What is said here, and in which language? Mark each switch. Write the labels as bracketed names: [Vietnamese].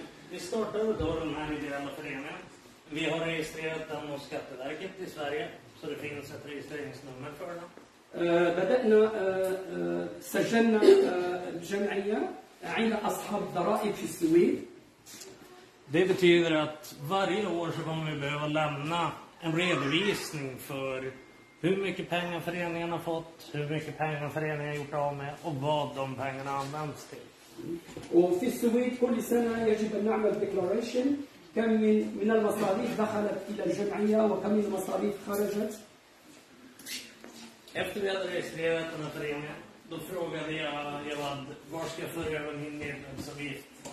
[Swedish] Vi startade då den här ideella föreningen. Vi har registrerat den hos Skatteverket i Sverige, så det finns ett registreringsnummer för den. [Arabic] بدأنا سجلنا الجمعية عند أصحاب الضرائب في السويد. [Swedish] Det betyder att varje år så kommer vi behöva lämna en redovisning för hur mycket pengar föreningen har fått, hur mycket pengar föreningen har gjort av med och vad de pengarna används till. [Arabic] وفي السويد كل سنة يجب أن نعمل ديكلاريشن كم من المصاريف دخلت إلى الجمعية وكم من المصاريف خرجت. [Swedish] Efter vi hade registrerat den här föreningen, då frågade jag Javad, var ska jag föra över min medlemsavgift?